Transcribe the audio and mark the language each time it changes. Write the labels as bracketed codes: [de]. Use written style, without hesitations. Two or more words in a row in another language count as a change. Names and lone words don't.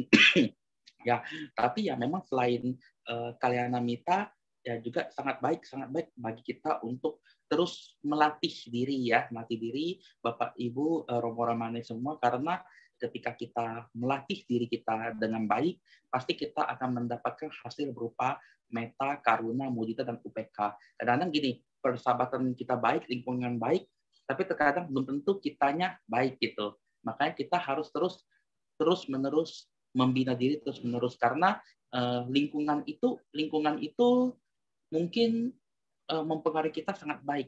[id] Ya, tapi ya memang selain [pi] Kalyana Mitra [id] ya juga sangat baik bagi kita untuk terus melatih diri Bapak Ibu Romo Ramani semua, karena ketika kita melatih diri kita dengan baik pasti kita akan mendapatkan hasil berupa [pi] metta, karuna, mudita [id] dan upeka. Kadang-kadang gini, persahabatan kita baik, lingkungan baik, tapi terkadang belum tentu kitanya baik gitu. Makanya kita harus terus terus-menerus membina diri terus-menerus, karena lingkungan itu mungkin mempengaruhi kita sangat baik.